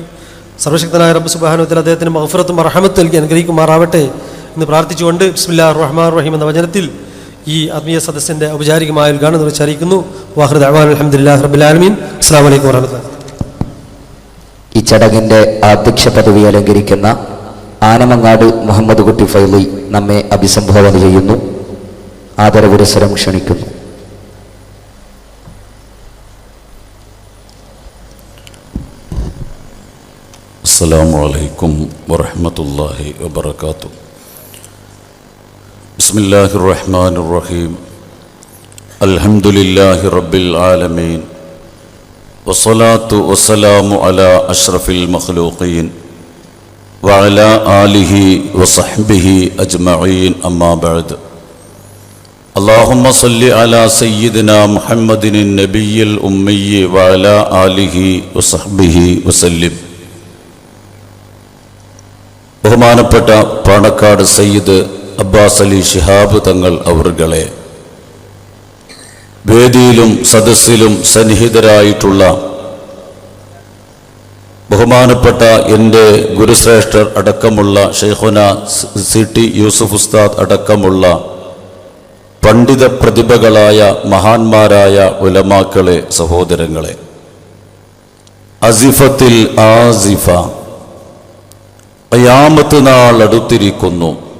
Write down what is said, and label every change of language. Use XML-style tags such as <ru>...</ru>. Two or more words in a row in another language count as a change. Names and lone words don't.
<ml>സർവശക്തനായ റബ്ബ്</ml> <ar>سبحانه وتعالى</ar> <ml>അദ്ദേഹത്തിന് മഗ്ഫിറത്തും റഹ്മത്തും നൽകി അനുഗ്രഹിക്കുമാറാവട്ടെ എന്ന് പ്രാർത്ഥിച്ചുകൊണ്ട്</ml> <ar>بسم الله الرحمن الرحيم</ar> <ml>എന്ന വചനത്തിൽ ഈ ആത്മീയ സദസ്സിൻ്റെ ഔപചാരികമായ ഉദ്ഘാടനം നിർവഹിച്ചറിയിക്കുന്നു.</ml> <ar>وآخر دعوانا الحمد لله رب العالمين. السلام عليكم ورحمة الله.</ar> <ml>ഈ ചടങ്ങിൻ്റെ അധ്യക്ഷ പദവി അലങ്കരിക്കുന്ന ആനമങ്ങാട് മുഹമ്മദ് കുട്ടി ഫൈലി നമ്മെ അഭിസംബോധന ചെയ്യുന്നു. ആദരപുരസ്സരം ക്ഷണിക്കുന്നു.</ml> <ar>السلام عليكم ورحمة الله وبركاته. بسم الله الرحمن الرحيم. الحمد لله رب العالمين والصلاة والسلام على أشرف المخلوقين وعلى آله وصحبه أجمعين أما بعد. اللهم صل على سيدنا محمد النبي الأمي وعلى آله وصحبه وسلم.</ar> <ml>ബഹുമാനപ്പെട്ട പാണക്കാട് സയ്യിദ് അബ്ബാസ് അലി ശിഹാബ് തങ്ങൾ അവറുകളെ, വേദിയിലും സദസ്സിലും സന്നിഹിതരായിട്ടുള്ള ബഹുമാനപ്പെട്ട എൻ്റെ ഗുരുശ്രേഷ്ഠർ അടക്കമുള്ള ഷെയ്ഖുന CT യൂസുഫ് ഉസ്താദ് അടക്കമുള്ള പണ്ഡിത പ്രതിഭകളായ മഹാന്മാരായ ഉലമാക്കളെ, സഹോദരങ്ങളെ,</ml> <ar>أزفت الآزفة,</ar> <ml>ഖിയാമത്ത് നാൾ അടുത്തിരിക്കുന്നു.</ml>